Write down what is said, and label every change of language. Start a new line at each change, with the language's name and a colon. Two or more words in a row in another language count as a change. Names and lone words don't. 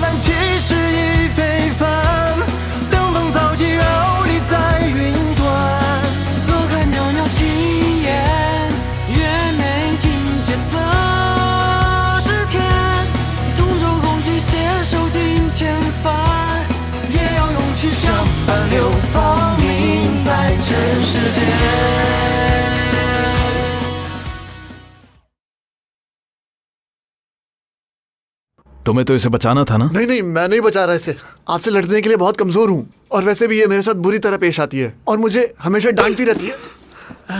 Chinese: 难其实已非凡，登峰造极傲立在云端，坐看袅袅轻烟，月美景绝色诗篇，同舟共济携手尽千帆，也要勇气相伴流芳名在尘世间。
Hindi: तुम्हें तो इसे बचाना था ना? नहीं नहीं, मैं नहीं बचा रहा इसे। आपसे लड़ने के लिए बहुत कमजोर हूँ, और वैसे भी ये मेरे साथ बुरी तरह पेश आती है और मुझे हमेशा डांटती रहती है।